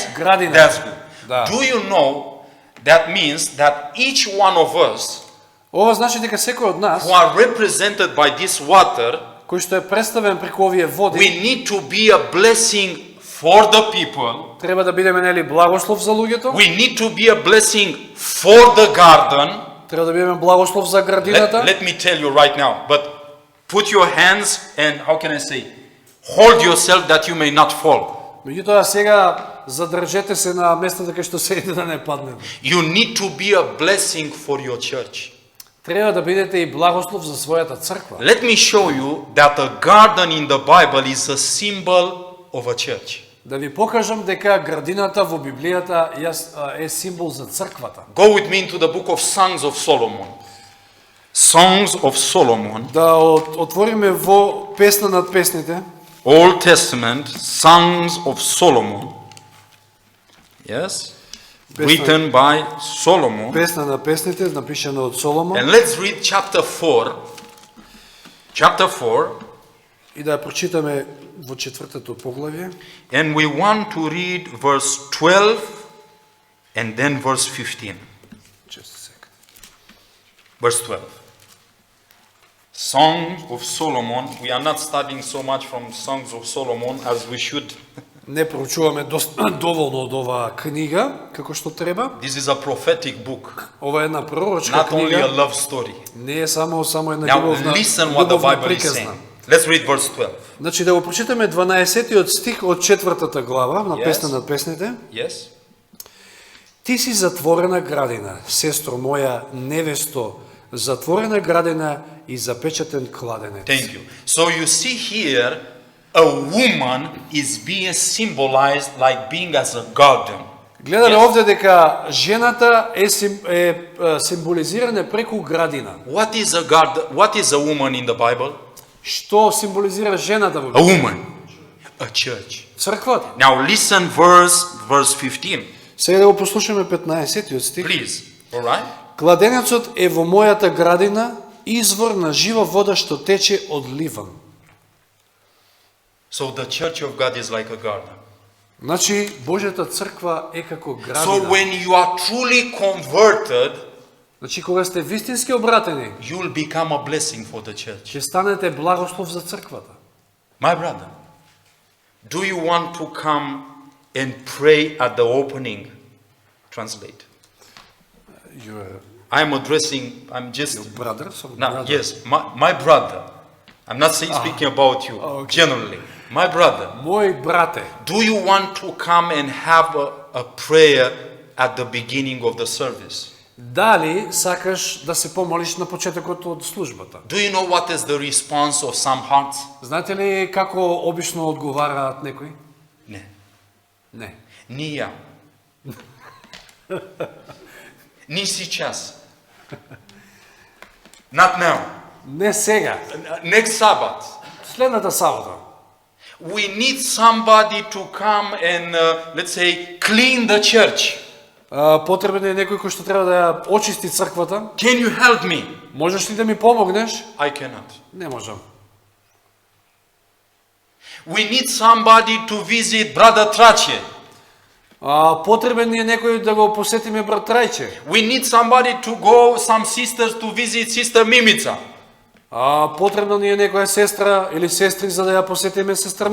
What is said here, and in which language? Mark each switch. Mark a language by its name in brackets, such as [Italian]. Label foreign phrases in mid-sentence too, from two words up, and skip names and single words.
[Macedonian] Градина. [English] That's good. [Macedonian] Да. [English] Do you know that means that each one of us [Macedonian] Ова значи дека секој од нас, [English] who are represented by this water, [Macedonian] кој што е представен преку овие води, [English] we need to be a blessing for the people. [Macedonian] треба да бидеме нели благослов за луѓето, [English] We need to be a blessing for the garden. [Macedonian] треба да бидеме благослов за градината. [English] Let me tell you right now, but put your hands and how can I say, hold yourself that you may not fall. [Macedonian] Меѓутоа сега задржете се на местата кај што седите да не паднете. [English] You need to be a blessing for your church. [Macedonian] Треба да бидете и благослов за својата црква. [English] Let me show you that a garden in the Bible is a symbol of a church. [Macedonian] Да ви покажам дека градината во Библијата е символ за црквата. [English] Go with me into the book of Songs of Solomon. Songs of Solomon, [Macedonian] Да отвориме во Песна над песните, [English] Old Testament, Songs of Solomon. Yes? Written by Solomon. [Macedonian] Песна на песните, напишана од Соломон. [English] And let's read chapter 4. Chapter 4. [Macedonian] И да ја прочитаме во четвртото поглавје. [English] And we want to read verse 12 and then verse 15. Just a second. Verse 12. Songs of Solomon. We are not studying so much from Songs of Solomon as we should. [Macedonian] Не проучуваме доволно од оваа книга, како што треба. [English] This is a prophetic book, [Macedonian] Ова е една пророчка [English] not only a [Macedonian] книга. [English] love story. [Macedonian] Не е само една [English] Now [Macedonian] љубовна, [English] listen what the [Macedonian] љубовна [English] Bible is saying. [Macedonian] приказна. [English] Let's read verse 12. [Macedonian] Значи да го прочитаме 12-тиот стих од четвртата глава на [English] Yes. [Macedonian] Песна над песните. [English] Yes? [Macedonian] Ти си затворена градина, сестро моја, невесто, затворена градина и запечатен кладенец. [English] Thank you. So you see here, a woman is being symbolized like being as a garden. [Macedonian] Гледаме [English] Yes. [Macedonian] овде дека жената е символизирана преку градина. [English] What is a garden? What is a woman in the Bible? [Macedonian] Што символизира жената во [English] A woman. A church. [Macedonian] црквата? [English] Now listen verse 15. [Macedonian] Сега да го послушаме 15-тиот стих. [English] Please. All right? [Macedonian] Кладенецот е во мојата градина, извор на жива вода што тече од ливан. [English] So the church of God is like a garden. [Macedonian] Значи, Божјата црква е како [English] So [Macedonian] градина. [English] when you are truly converted, [Macedonian] Значи, кога сте вистински обратени, [English] you will become a blessing for the church. [Macedonian] ќе станете благослов за црквата. [English] My brother, do you want to come and pray at the opening? Translate. I'm Your just, brother, sorry, now, brother. yes, my brother. I'm not saying, speaking about you, okay. generally. My brother, [Macedonian] Мој брате, [English] do you want to come and have a prayer at the beginning of the service? [Macedonian] дали сакаш да се помолиш на почетокот од службата? [English] Do you know what is the response of some hearts? [Macedonian] Знаете ли како обично одговараат некои? Ne. Не. Ni ja. Ni сейчас. [English] Not now. [Macedonian] Не сега. [English] Next Sabbath. [Macedonian] Следната сабота. [English] We need somebody to come and, let's say, clean the church. [Macedonian] Потребен е некој кој што треба да ја очисти црквата. [English] Can you help me? [Macedonian] Можеш ли да ми помогнеш? [English] I cannot. [Macedonian] Не можам. [English] We need somebody to visit Brother Trache. [Macedonian] Потребен е некој да го посетиме брат Трајче. [English] We need somebody to go, some sisters to visit Sister Mimica. [Macedonian] Потребна ни е некоја сестра или сестри за да ја посетиме сестра